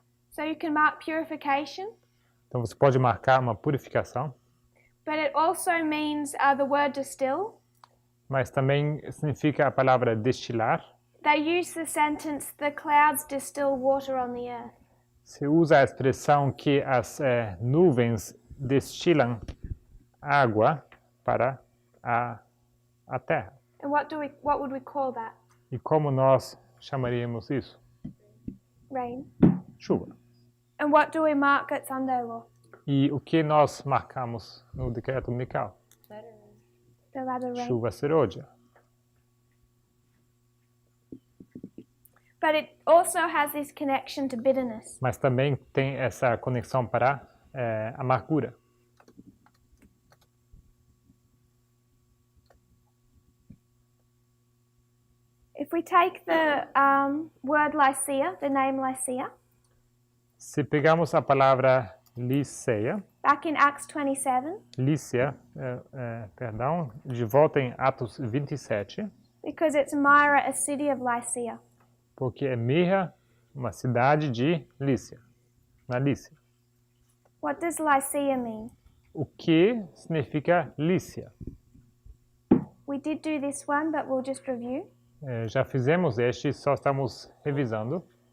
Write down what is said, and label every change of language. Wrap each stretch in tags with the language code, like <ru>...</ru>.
<en>So you can mark purification,</en> <pt>Então você pode marcar uma purificação,</pt> <en>but it also means the word distill.</en> <pt>mas também significa a palavra destilar.</pt> <en>They use the sentence, the clouds distill water on the earth.</en> <pt>Se usa a expressão que as nuvens destilam água para a terra.</pt> <en>And what would we call that?</en> <pt>E como nós chamaríamos isso?</pt> <en>Rain.</en> <pt>Chuva.</pt> <en>And what do we mark at Sunday law?</en> <pt>E o que nós marcamos no decreto dominical?</pt> <en>The latter rain.</en> <pt>Chuva serôdia.</pt> <en>But it also has this connection to bitterness.</en> <pt>Mas também tem essa conexão para amargura.</pt> <en>If we take the word Lycia, the name Lycia,</en> <pt>Se pegarmos a palavra Liceia,</pt> <en>back in Acts 27,</en> <pt>Lícia, perdão, de volta em Atos 27,</pt> <en>Because it's Myra, a city of Lycia.</en> <pt>Porque é Mirra, uma cidade de Lícia, na Lícia.</pt> <en>What does Lycia mean?</en> <pt>O que significa Lícia?</pt> <en>We did do this one, but we'll just review.</en> <pt>Já fizemos este, só estamos revisando.</pt>